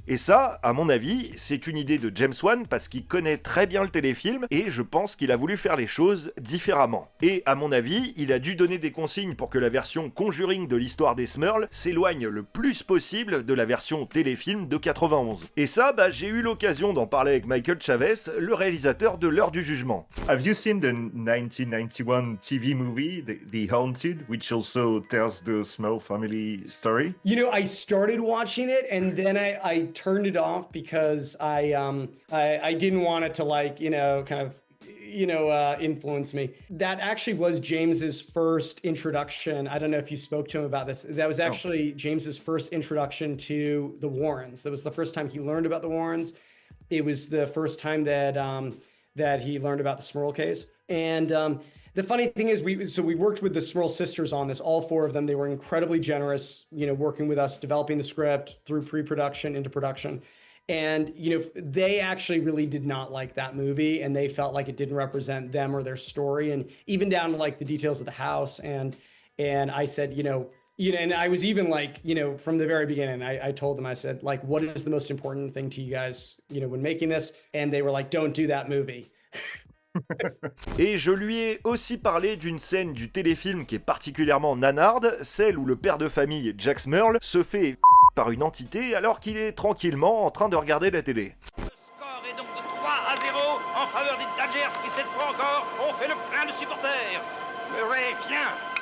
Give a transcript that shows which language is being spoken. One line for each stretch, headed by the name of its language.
French: Et ça, à mon avis, c'est une idée de James Wan parce qu'il connaît très bien le téléfilm et je pense qu'il a voulu faire les choses différemment. Et à mon avis, il a dû donner des consignes pour que la version Conjuring de l'histoire des Smurl s'éloigne le plus possible de la version téléfilm de 91. Et ça, j'ai eu l'occasion d'en parler avec Michael Chavez, le réalisateur de L'heure du jugement.
English: Have you seen the 1991 TV movie, The Haunted, which also tells the Smurl family story? You know, I started watching it and then I turned it off because I didn't want it to influence me. That actually was James's first introduction. I don't know if you spoke to him about this. That was actually James's first introduction to the Warrens. That was the first time he learned about the Warrens. It was the first time that he learned about the Smurl case. And the funny thing is, we worked with the Smurl sisters on this, all four of them. They were incredibly generous, working with us, developing the script through pre-production into production. And, they actually really did not like that movie, and they felt like it didn't represent them or their story, and even down to the details of the house. And I said, and I was even from the very beginning, I told them, I said, what is the most important thing to you guys, when making this? And they were like, don't do that movie.
French: Et je lui ai aussi parlé d'une scène du téléfilm qui est particulièrement nanarde, celle où le père de famille, Jack Smurl, se fait par une entité alors qu'il est tranquillement en train de regarder la télé. Le score est donc de 3-0 en faveur des Dodgers qui cette fois encore ont fait le plein de supporters. Murray vient.